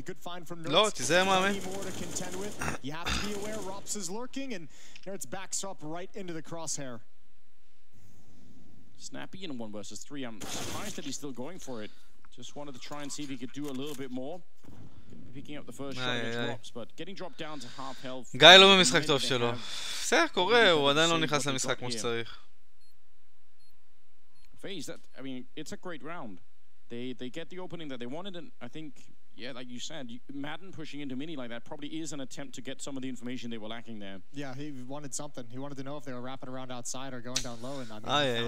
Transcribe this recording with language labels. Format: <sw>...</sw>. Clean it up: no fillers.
<en>Good find from Nertz. Plenty more to contend with. You have to be aware Rops is lurking, and Nertz backs up right into the crosshair. Snappy in 1 versus 3. I'm surprised that he's still going for it. Just wanted to try and see if he could do a little bit more. Picking up the first shot against Rops, but getting dropped down to half health.</en> <he>גיא לא במשחק טוב שלו. בסדר, קורה, הוא עדיין לא נכנס למשחק כמו שצריך.</he> <en>FaZe, I mean, it's a great round. They get the opening that they wanted, and I think, yeah, like you said, Madden pushing into Mini like that probably is an attempt to get some of the information they were lacking there. Yeah, he wanted something. He wanted to know if they were wrapping around outside or going down low, and I mean,</en>